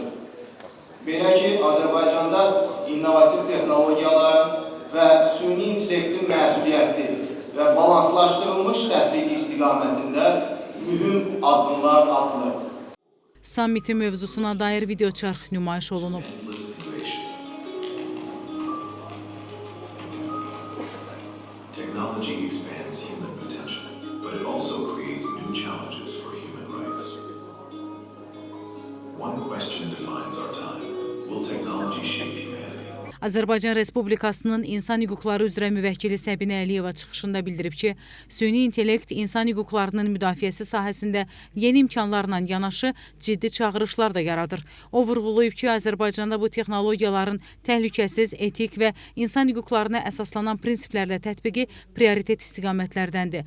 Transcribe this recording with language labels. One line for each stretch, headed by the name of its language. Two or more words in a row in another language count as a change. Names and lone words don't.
Azerbaijani: Belə ki, Azərbaycanda innovativ texnologiyalar və süni intellektin məsuliyyətli və balanslaşdırılmış tətbiqi istiqamətində mühüm addımlar atılır. Sammitin mövzusuna dair videoçarx nümayiş olunub.
English: Technology expands human potential, but it also creates new challenges for human rights. One question defines our time. Will technology shape humanity?
Azerbaijani: Azərbaycan Respublikasının İnsan Hüquqları üzrə müvəkkili Səbinə Əliyeva çıxışında bildirib ki, süni intellekt insan hüquqlarının müdafiəsi sahəsində yeni imkanlarla yanaşı ciddi çağırışlar da yaradır. O vurğulayıb ki, Azərbaycanda bu texnologiyaların təhlükəsiz, etik və insan hüquqlarına əsaslanan prinsiplərlə tətbiqi prioritet istiqamətlərdəndir.